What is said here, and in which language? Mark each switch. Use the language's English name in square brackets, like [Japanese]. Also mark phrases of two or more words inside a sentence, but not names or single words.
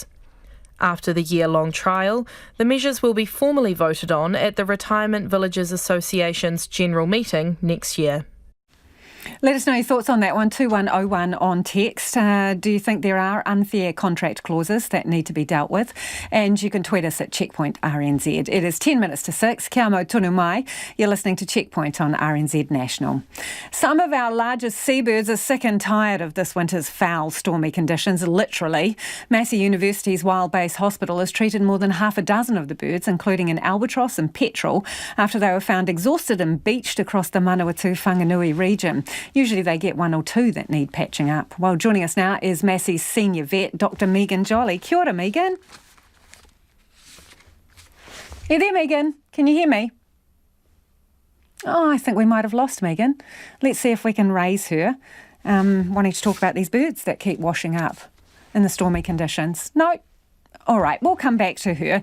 [English] After the year-long trial, the measures will be formally voted on at the Retirement Villages Association's general meeting next year. Let us know your thoughts on that one, 2101 on text. Do you think there are unfair contract clauses that need to be dealt with? And you can tweet us at Checkpoint RNZ. It is 10 minutes to 6. [Māori] Kia mau tonu mai. [English] You're listening to Checkpoint on RNZ National. Some of our largest seabirds are sick and tired of this winter's foul, stormy conditions, literally. Massey University's Wild Base Hospital has treated more than half a dozen of the birds, including an albatross and petrel, after they were found exhausted and beached across the Manawatu-Whanganui region. Usually they get one or two that need patching up. Well, joining us now is Massey's senior vet, Dr Megan Jolly. [Māori] Kia ora, [English] Megan. Are you there, Megan? Can you hear me? Oh, I think we might have lost Megan. Let's see if we can raise her, wanting to talk about these birds that keep washing up in the stormy conditions. No. All right, we'll come back to her.